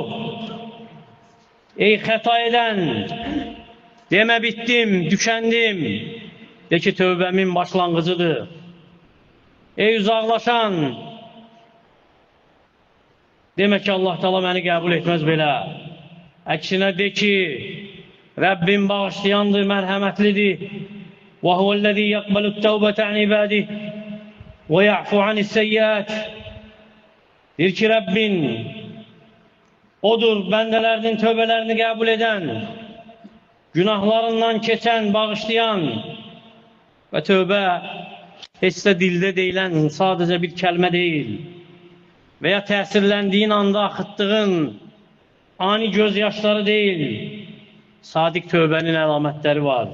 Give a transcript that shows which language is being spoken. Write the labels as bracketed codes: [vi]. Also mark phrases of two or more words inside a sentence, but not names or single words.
[az] Ey xəta edən, demə bitdim, düşəndim. De ki, tövbəmin başlanğıcıdır. Ey uzaqlaşan, demə ki, Allah Teala məni qəbul etməz belə. Əksinə de ki, Rəbbim bağışlayandır, mərhəmətlidir. [ar] وَهُوَ الَّذِي يَقْبَلُ التَّوْبَةَ عَنْ عِبَادِهِ وَيَعْفُ عَنِ السَّيِّئَاتِ. [az] Deyir ki, Rəbbin odur, bəndələrinin tövbələrini qəbul edən, günahlarından keçən, bağışlayan və tövbə heç də dildə deyilən sadəcə bir kəlmə deyil və ya təsirləndiyin anda axıtdığın ani gözyaşları deyil, sadiq tövbənin əlamətləri var.